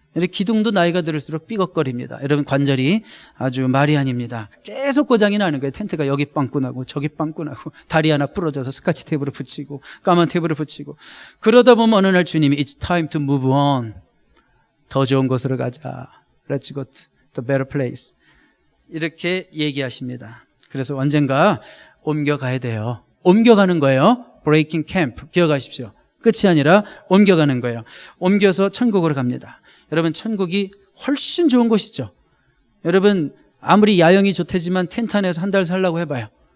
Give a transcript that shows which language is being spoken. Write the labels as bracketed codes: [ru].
[ko] 기둥도 나이가 들을수록 삐걱거립니다. 여러분 관절이 아주 말이 아닙니다. 계속 고장이 나는 거예요. 텐트가 여기 빵꾸 나고 저기 빵꾸 나고 다리 하나 부러져서 스카치 테이프를 붙이고 까만 테이프를 붙이고 그러다 보면 어느 날 주님이 [en] It's time to move on. [ko] 더 좋은 곳으로 가자. [en] Let's go to the better place. [ko] 이렇게 얘기하십니다. 그래서 언젠가 옮겨가야 돼요. 옮겨가는 거예요. Breaking camp. 기억하십시오. 끝이 아니라 옮겨가는 거예요. 옮겨서 천국으로 갑니다. 여러분 천국이 훨씬 좋은 곳이죠. 여러분 아무리 야영이 좋대지만 텐트 안에서 한 달 살라고 해봐요.